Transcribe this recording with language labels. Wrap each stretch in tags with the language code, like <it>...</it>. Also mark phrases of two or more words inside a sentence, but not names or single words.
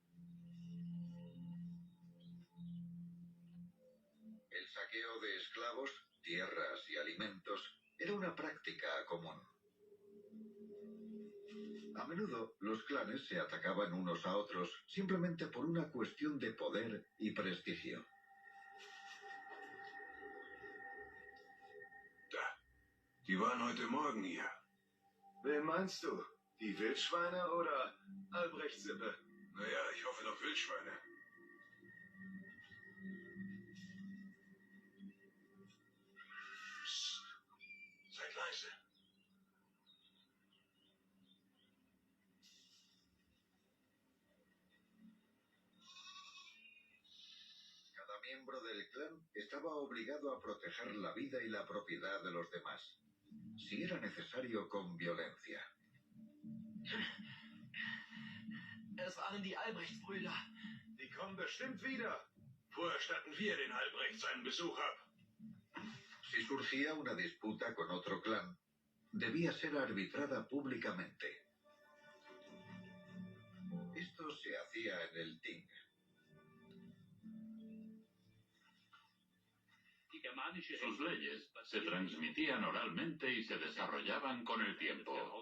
<es>El saqueo de esclavos, tierras y alimentos era una práctica común. A menudo los clanes se atacaban unos a otros simplemente por una cuestión de poder y prestigio.</es> <de>Die waren heute Morgen hier. Wen meinst du? Die Wildschweine oder Albrecht Sippe? Naja, ich hoffe doch Wildschweine. Psst. Seid leise.</de> <es>Cada miembro del clan estaba obligado a proteger la vida y la propiedad de los demás, si era necesario con violencia.</es> <de>Es waren die Albrecht-Brüder. Die kommen bestimmt wieder. Vorher statten wir den Albrechts einen Besuch ab.</de> <es>Si surgía una disputa con otro clan, debía ser arbitrada públicamente. Esto se hacía en el Ting. Sus leyes se transmitían oralmente y se desarrollaban con el tiempo.</es>